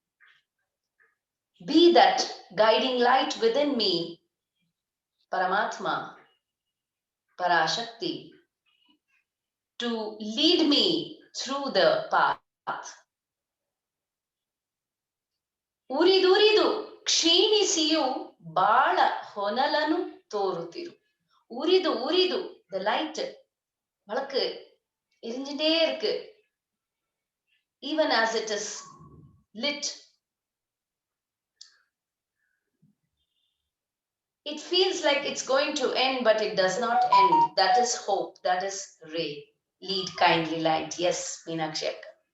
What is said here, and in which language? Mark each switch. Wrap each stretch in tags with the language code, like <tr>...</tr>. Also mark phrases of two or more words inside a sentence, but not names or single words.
<en>Be that guiding light within me, Paramatma, Parashakti, to lead me through the path.</en> <kn>Uriduridu ಕ್ಷೀಣಿಸಿಯು ಬಾಳ ಹೊನಲನು ತೋರುತ್ತಿರು.</kn> <en>Uridu, the light,</en> <ta>வழக்கு எரிஞ்சிட்டே இருக்கு.</ta> <en>Even as it is lit, it feels like it's going to end, but it does not end. That is hope. That is ray. Lead kindly light. Yes, Meenakshi Akka.</en>